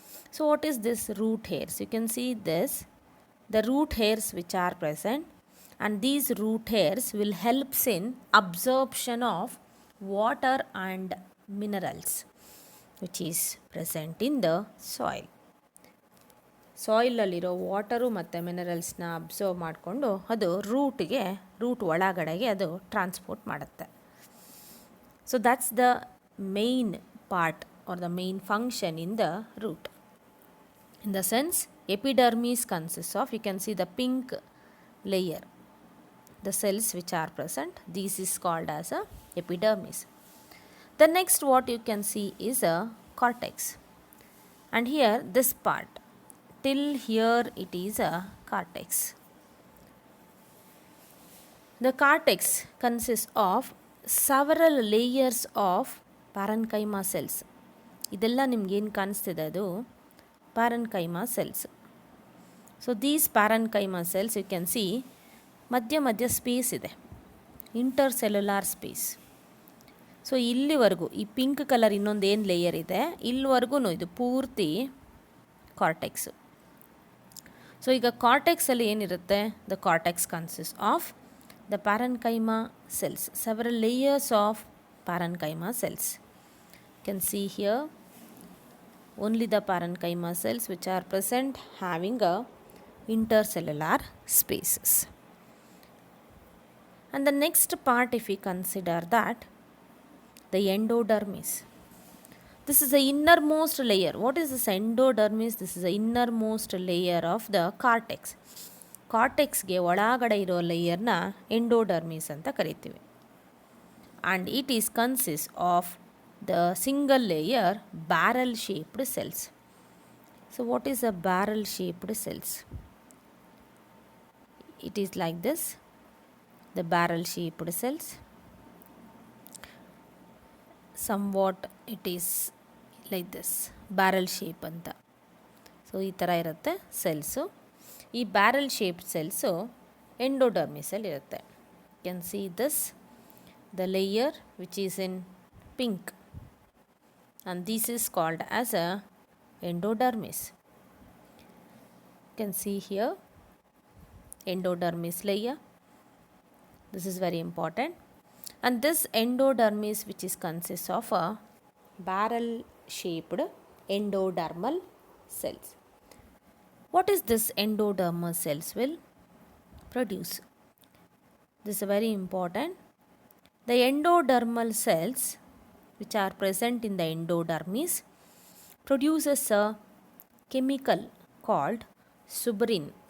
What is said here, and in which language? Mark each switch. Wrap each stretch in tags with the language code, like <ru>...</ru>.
<en>So what is this root hairs? You can see this, the root hairs which are present, and these root hairs will help in absorption of water and minerals which is present in the soil.</en> <kn>ಸಾಯಿಲಲ್ಲಿರೋ water ಮತ್ತು ಮಿನರಲ್ಸ್ನ observe ಮಾಡಿಕೊಂಡು ಅದು root ಒಳಗಡೆಗೆ ಅದು transport ಮಾಡುತ್ತೆ.</kn> <en>So that's the main part or the main function in the root. In the sense, epidermis consists of, you can see the pink layer, the cells which are present, this is called as a epidermis. The next what you can see is a cortex, and here this part, till here it is a cortex. The cortex consists of several layers of parenchyma cells.</en> <kn>ಇದೆಲ್ಲ ನಿಮ್ಗೇನು ಕಾಣಿಸ್ತಿದೆ ಅದು parenchyma cells.</kn> <en>So these parenchyma cells, you can see</en> <kn>ಮಧ್ಯ ಮಧ್ಯ space ಇದೆ, intercellular space. So ಇಲ್ಲಿವರೆಗೂ ಈ pink colour ಇನ್ನೊಂದು ಏನು ಲೇಯರ್ ಇದೆ ಇಲ್ಲಿವರೆಗೂ ಇದು ಪೂರ್ತಿ ಕಾರ್ಟೆಕ್ಸು. ಸೊ ಈಗ ಕಾರ್ಟೆಕ್ಸಲ್ಲಿ ಏನಿರುತ್ತೆ,</kn> <en>The cortex consist of the parenchyma cells, several layers of parenchyma cells. You can see here only the parenchyma cells which are present having a intercellular spaces. And the next part, if we consider that, the endodermis. This is the innermost layer. What is this endodermis? This is the innermost layer of the cortex.</en> <kn>ಕಾರ್ಟೆಕ್ಸ್ಗೆ ಒಳಗಡೆ ಇರೋ ಲೇಯರ್ನ endodermis ಅಂತ ಕರಿತೀವಿ.</kn> <en>And it is consist of the single layer barrel shaped cells. So what is a barrel shaped cells? It is like this, the barrel shaped cells. Somewhat it is like this, barrel shape ಅಂತ.</en> <kn>So ಈ ಥರ ಇರುತ್ತೆ cells. ಈ barrel shaped cells ಎಂಡೋಡರ್ಮಿಸಲ್ಲಿ ಇರುತ್ತೆ.</kn> <en>You can see this, the layer which is in pink, and this is called as a endodermis. You can see here endodermis layer. This is very important. And this endodermis, which is consists of a barrel shaped endodermal cells. What is this endodermal cells will produce? This is very important. The endodermal cells which are present in the endodermis produces a chemical called suberin.</en>